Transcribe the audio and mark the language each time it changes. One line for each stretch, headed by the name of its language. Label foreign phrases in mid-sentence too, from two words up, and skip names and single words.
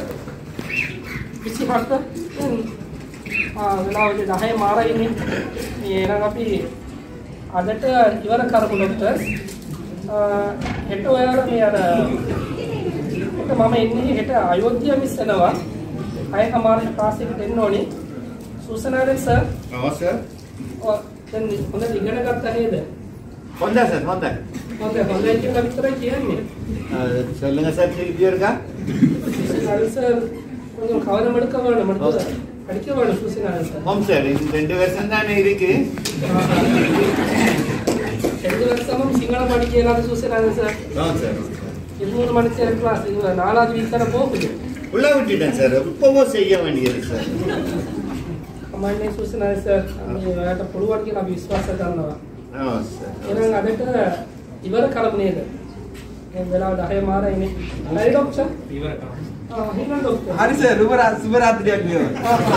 Sinhala: 29 වෙලාවදී 10 මාරයි ඉන්නේ මේ එහෙනම් අපි අදට ඉවර කරමු ડોක්ටර් හෙට ඔයාලා මේ අර මම ඉන්නේ හෙට අයෝධ්‍යා මිස් වෙනවා 6 මාරේ ක්ලාස් එකට එන්න ඕනේ සුසනාදන් සර් ඔව් සර් දැන් හොඳට ඉගෙන ගත්තා නේද? හොඳයි සර් හොඳයි. හොඳයි කියලා විතරයි කියන්නේ.
Tamil: சொல்லுங்க சார் திருப்பி இருக்கா சூசனாரன் சார் கொஞ்சம் கவனம் எடுக்க வேணும், மட்டும் படிக்க வேணும் சூசனாரன் சார். ஆமாம் சார், இது 2 வருஷம் தானே இருக்கு. 2 வருஷமும் சிங்களம் படிக்க இயலாத சூசனாரன் சார். ஆமாம் சார். 3 மணி நேரம் கிளாஸ், இது 4வது வீக் தானே போகுது. உள்ள விட்டுட்டேன் சார், இப்போவும் செய்ய வேண்டியது சார்.
Sinhala: කමන්නේ සුසනායි සර්, මේ ඔයාලට පුළුවන් කියලා අපි විශ්වාස කරනවා. ඔව් සර්. එහෙනම් අදට ඉවර කරමු නේද? දැන් වෙලාව 10 මාරයිනේ. හරි ડોක්ටර්? ඉවර කරමු. එහෙනම් ડોක්ටර්. හරි සර්, සුබ රාත්‍රියක් වේවා.